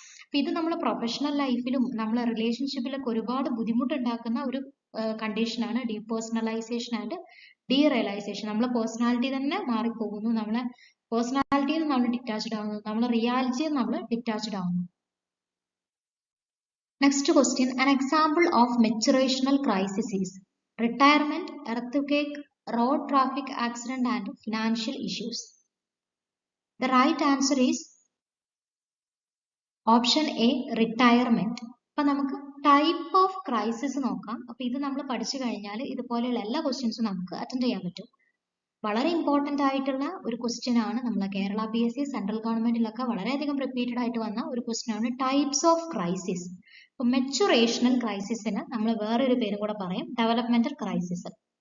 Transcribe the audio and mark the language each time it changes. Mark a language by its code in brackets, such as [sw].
[ml] അപ്പൊ ഇത് നമ്മൾ പ്രൊഫഷണൽ ലൈഫിലും നമ്മളെ റിലേഷൻഷിപ്പിലൊക്കെ ഒരുപാട് ബുദ്ധിമുട്ടുണ്ടാക്കുന്ന ഒരു കണ്ടീഷനാണ് ഡീപേഴ്സണലൈസേഷൻ ആൻഡ് ഡീറിയലൈസേഷൻ. നമ്മളെ പേഴ്സണാലിറ്റി തന്നെ മാറിപ്പോകുന്നു. നമ്മളെ പേഴ്സണാലിറ്റിയിൽ നമ്മൾ ഡിറ്റാച്ച്ഡ് ആവുന്നു, നമ്മളെ റിയാലിറ്റിയിൽ നമ്മൾ ഡിറ്റാച്ച്ഡ് ആവുന്നു. [en] Next question, an example of maturational crisis is retirement, earthquake, road traffic accident and financial issues. The right answer is option A, retirement. [ml] അപ്പൊ നമുക്ക് ടൈപ്പ് ഓഫ് ക്രൈസിസ് നോക്കാം. അപ്പൊ ഇത് നമ്മൾ പഠിച്ചു കഴിഞ്ഞാൽ ഇതുപോലെയുള്ള എല്ലാ ക്വസ്റ്റ്യൻസും നമുക്ക് അറ്റൻഡ് ചെയ്യാൻ പറ്റും. വളരെ ഇമ്പോർട്ടന്റ് ആയിട്ടുള്ള ഒരു ക്വസ്റ്റ്യൻ ആണ്. നമ്മളെ കേരള PSC സെൻട്രൽ ഗവൺമെന്റിലൊക്കെ വളരെയധികം റിപ്പീറ്റഡ് ആയിട്ട് വന്ന ഒരു ക്വസ്റ്റ്യൻ ആണ് ടൈപ്സ് ഓഫ് ക്രൈസിസ്. അപ്പൊ മെച്ചുറേഷണൽ ക്രൈസിസിന് നമ്മൾ വേറൊരു പേരും കൂടെ പറയും, ഡെവലപ്മെന്റൽ ക്രൈസിസ്.